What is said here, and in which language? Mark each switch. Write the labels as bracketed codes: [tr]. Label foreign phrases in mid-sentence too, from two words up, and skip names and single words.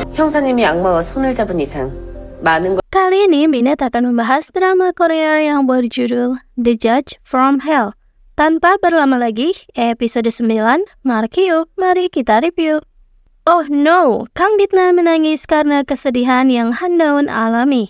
[ko] 형사님이 악마와 손을 잡은 이상 많은 걸 [id] Kali ini Binet akan membahas drama Korea yang berjudul The Judge from Hell. Tanpa berlama lagi, episode 9, Markio, mari kita review. [en] Oh no, [id] Kang Bitna menangis karena kesedihan yang Handaun alami.